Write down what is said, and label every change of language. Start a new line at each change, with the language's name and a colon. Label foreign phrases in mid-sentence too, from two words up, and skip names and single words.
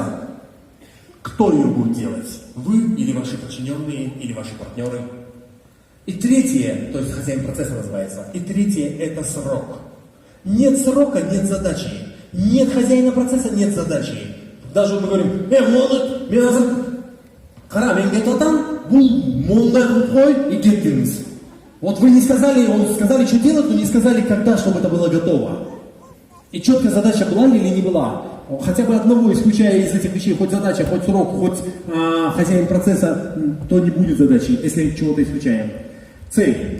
Russian: Кто ее будет делать? Вы или ваши подчиненные, или ваши партнеры. И третье, то есть хозяин процесса называется, и третье это срок. Нет срока, нет задачи. Нет хозяина процесса, нет задачи. Даже вот мы говорим, молод, меня зовут Кара,
Kyrgyz: мен кетатам, бул мондай кылып
Russian: и кеттиңиз. Вот вы не сказали, сказали, что делать, но не сказали, когда, чтобы это было готово. И четкая задача была или не была. Хотя бы одного, исключая из этих вещей, хоть задача, хоть срок, хоть хозяин процесса, то не будет задачи, если чего-то исключаем. Цель.